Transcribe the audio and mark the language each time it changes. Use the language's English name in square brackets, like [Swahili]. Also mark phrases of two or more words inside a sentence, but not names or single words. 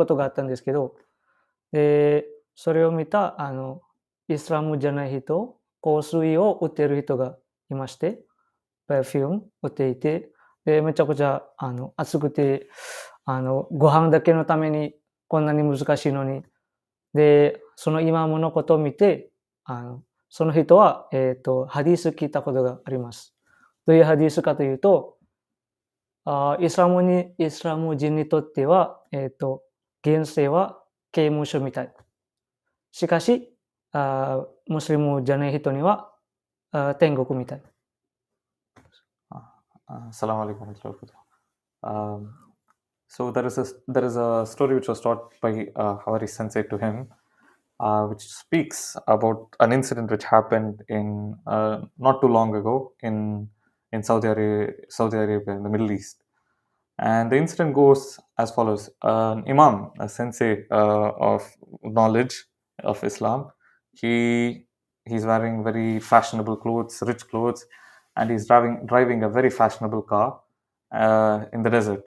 [Japanese] ことがあったんですけど、で、それを見た、イスラムじゃない人、香水を売っている人がいまして、パフューム売っていて、で、めちゃくちゃ、暑くて、ご飯だけのためにこんなに難しいのに、で、そのイマムのことを見て、その人は、ハディス聞いたことがあります。どういうハディスかというと、イスラム人にとっては、現世は刑務所みたい。しかし、ムスリムじゃない人には、天国みたい。 [Arabic] السلام عليكم ورحمة الله وبركاته. [English] So there is a story which was taught by Havari Sensei to him, which speaks about an incident which happened in not too long ago in Saudi Arabia in the Middle East. And the incident goes as follows: an imam, a sensei of knowledge of Islam, he's wearing very fashionable clothes, rich clothes, and he's driving a very fashionable car in the desert.